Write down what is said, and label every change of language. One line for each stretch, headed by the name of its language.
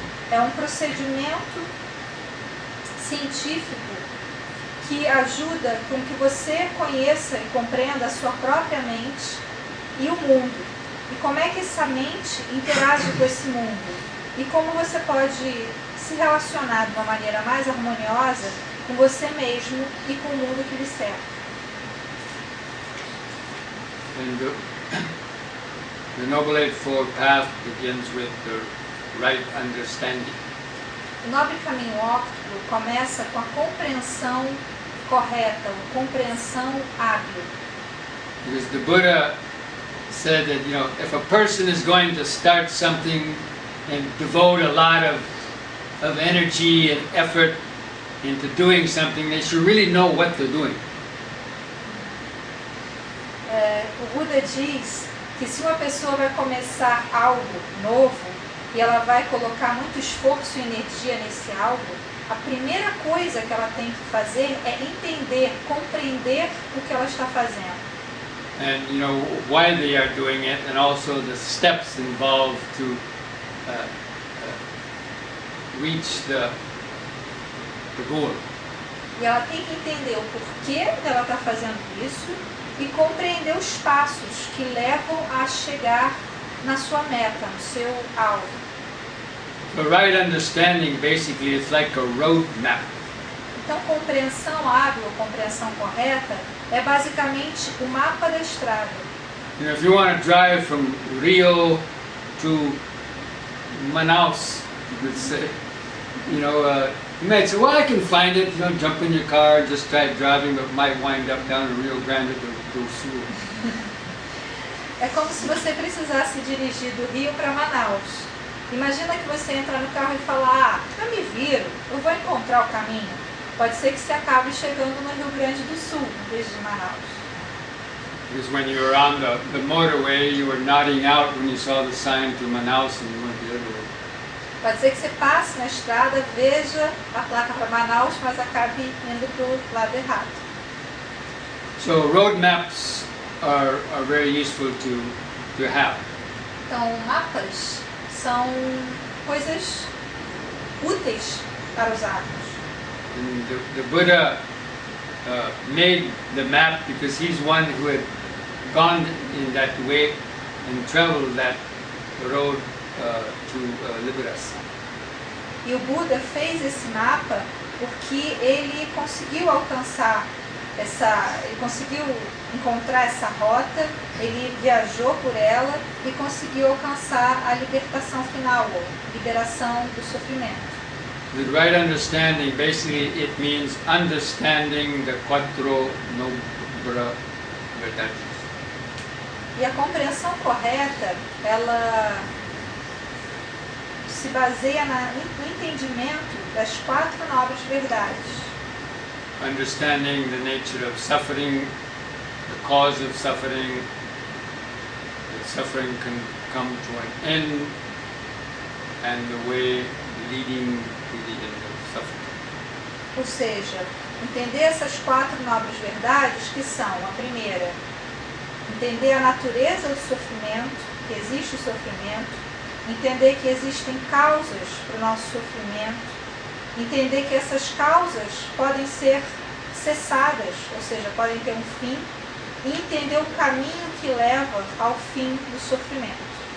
Portuguese: É um procedimento científico que ajuda com que você conheça e compreenda a sua própria mente e o mundo. E como é que essa mente interage com esse mundo. E como você pode se relacionar de uma maneira mais harmoniosa com você mesmo e com o mundo que lhe cerca.
English: And the Noble Eightfold Path begins with the right understanding.
Portuguese: O nobre caminho óptico começa com a compreensão correta, a compreensão hábil.
English: Because the Buddha said that, if a person is going to start something and devote a lot of energy and effort into doing something, they should really know what they're doing.
Portuguese: O Buda diz que se uma pessoa vai começar algo novo e ela vai colocar muito esforço e energia nesse algo, a primeira coisa que ela tem que fazer é entender, compreender o que ela está fazendo.
English: And why they are doing it, and also the steps involved to reach the goal.
Portuguese: E ela tem que entender o porquê dela está fazendo isso e compreender os passos que levam a chegar na sua meta, no seu alvo.
English: The right understanding basically is like a road map.
Portuguese: Então, compreensão hábil, compreensão correta, é basicamente o mapa da estrada.
English: If you want to drive from Rio to Manaus, you could say, you might say, well, I can find it, jump in your car, just try driving, but might wind up down in Rio Grande do Sul.
Portuguese: É como se você precisasse dirigir do Rio para Manaus. Imagina que você entra no carro e fala, eu me viro, eu vou encontrar o caminho. Pode ser que você acabe chegando no Rio Grande do Sul, em vez de Manaus.
English: Because when you were on the motorway, you were nodding out when you saw the sign to Manaus and you went the other way.
Portuguese: Pode ser que você passe na estrada, veja a placa para Manaus, mas acabe indo para o lado errado.
English: So road maps are very useful to have.
Portuguese: Então, mapas são coisas úteis para usarmos.
English: And the Buddha made the map because he's one who had gone in that way and traveled that road to Liberação.
Portuguese: E o Buda fez esse mapa porque ele conseguiu alcançar ele conseguiu encontrar essa rota, ele viajou por ela e conseguiu alcançar a libertação final, ou liberação do sofrimento.
English: The right understanding, basically it means understanding the
Portuguese: quattro nobra verdades. E a compreensão correta, ela se baseia no entendimento das 4 nobres verdades.
English: Understanding the nature of suffering, the cause of suffering, that suffering can come to an end, and the way leading to the end of suffering.
Portuguese: Ou seja, entender essas 4 nobres verdades, que são a primeira, entender a natureza do sofrimento, que existe o sofrimento, entender que existem causas para o nosso sofrimento, entender que essas causas podem ser cessadas, ou seja, podem ter um fim, e entender o caminho que leva ao fim do sofrimento.